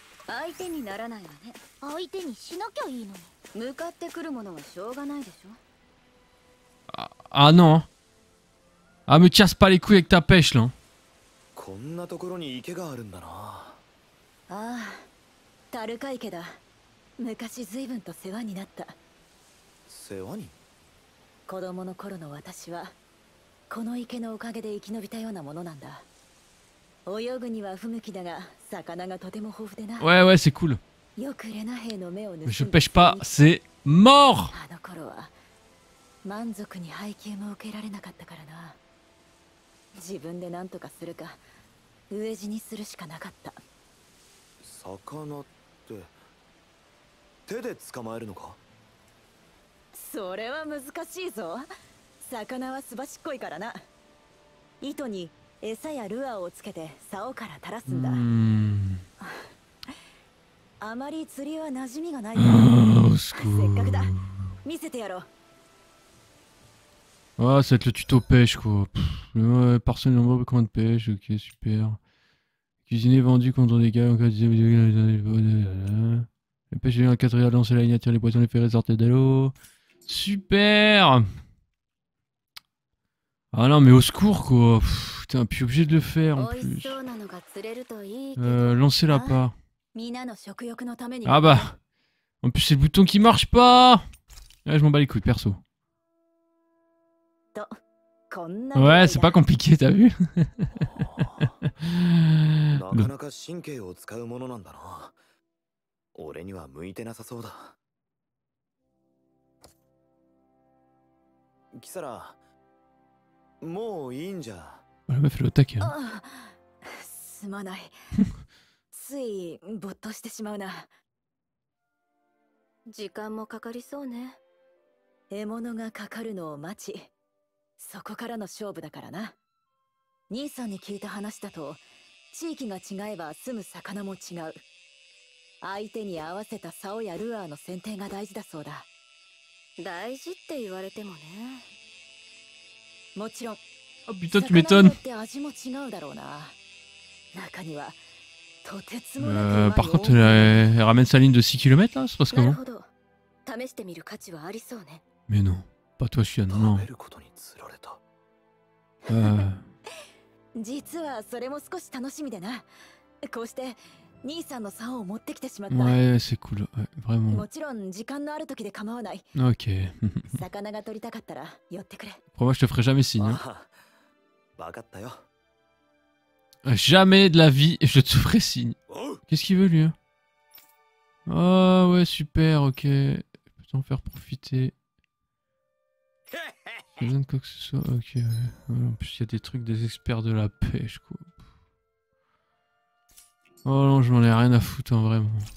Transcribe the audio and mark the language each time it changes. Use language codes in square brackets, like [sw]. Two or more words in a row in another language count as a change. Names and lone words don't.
[ja] 相手にならないわね。相手にしなきゃいいのに。向かってくるものはしょうがないでしょ。 [fr] Ah non. Ah, me casse pas les couilles avec ta pêche là. [ja] こんなところに池があるんだな。ああ、タルカ池だ。昔随分と世話になった。世話に？子供の頃の私はこの池のおかげで生き延びたようなものなんだ。泳ぐには不向きだが魚がとても豊富でな。 [fr] Ouais, ouais, c'est cool. [ja] よくレナ兵の目を盗んで [fr] Mais je pêche pas, c'est mort. [ja] あの頃は満足に配給も受けられなかったからな。自分で何とかするか飢え死にするしかなかった。魚って手で捕まえるのか？それは難しいぞ。魚はすばしっこいからな。糸に餌やルアーをつけて竿から垂らすんだ。あまり釣りは馴染みがないからせっかくだ。見せてやろう。 [fr] Ah, ça va être le tuto pêche quoi. Ouais, personne n'envoie commande de pêche, ok, super. Cuisiner vendu contre des gars en cas de. La pêche est un 4 heures, lancer la ligne, attirer les poissons, les faire sortir de l'eau. Super! Ah non, mais au secours quoi. Putain, puis obligé de le faire en plus. Lancer l'appât. Ah bah. En plus, c'est le bouton qui marche pas! Ouais, je m'en bats les couilles, perso. Ouais, c'est pas compliqué, t'as vu? [ja] なかなか神経を使うものなんだな。俺には向いてなさそうだ。キサラ、もういいんじゃ。 [fr] La meuf elle est au taquet. [ja] すまない。ついぼっとしてしまうな。時間もかかりそうね。獲物がかかるのを待ち、そこからの勝負だからな。兄さんに聞いた話だと、地域が違えば住む魚も違う。相手に合わせた竿やルアーの選定が大事だそうだ。大事って言われてもね。もちろん。 [fr] Oh putain, tu m'étonnes. Par contre, elle ramène sa ligne de 6 km là, ça se passe comment? Mais non, pas toi, Chian, non. [ja] 実はそれも少し楽しみでな。こうして兄さんの竿を持ってきてしまった。 [fr] Ouais, c'est cool, ouais, vraiment. [ja] もちろん時間のある時で構わない。 [fr] Ok. [ja] 魚が取りたかったら寄ってくれ。 [fr] Pour moi, je te ferai jamais signe. Hein. [ja] わかったよ。 [fr] Jamais de la vie, je te ferai signe. Qu'est-ce qu'il veut lui hein? Oh ouais, super, ok. Je peux t'en faire profiter. J'ai besoin de quoi que ce soit, ok. Ouais. Ouais, en plus, il y a des trucs des experts de la pêche, quoi. Oh non, je m'en ai rien à foutre, hein, vraiment.